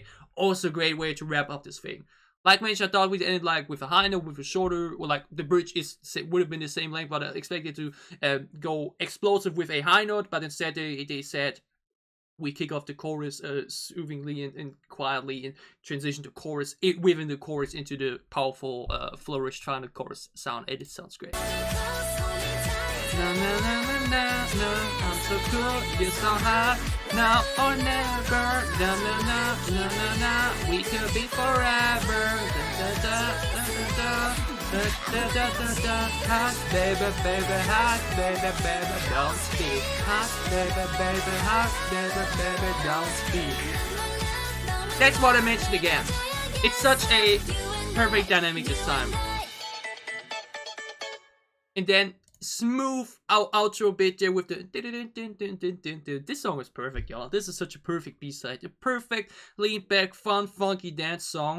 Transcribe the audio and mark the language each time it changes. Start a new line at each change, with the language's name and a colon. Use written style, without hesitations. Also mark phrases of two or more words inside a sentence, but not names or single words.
English: Also a great way to wrap up this thing. Like mentioned, I thought we'd end like with a high note, with a shorter, or like the bridge would have been the same length, but I expected to go explosive with a high note, but instead they said we kick off the chorus soothingly and quietly and transition to chorus within the chorus into the powerful flourished final chorus sound. It sounds great. Na, na, na, na, na, na, I'm so cool, you're so hot, now or never, na na na na na na, we could be forever, da da da da da da da da da, hot baby baby, hot baby baby, don't speak, hot baby baby, hot baby baby, don't speak. That's what I mentioned again. It's such a perfect dynamic this time. And then smooth outro bit there with the this song is perfect, y'all. This is such a perfect B-side, a perfect lean back fun funky dance song.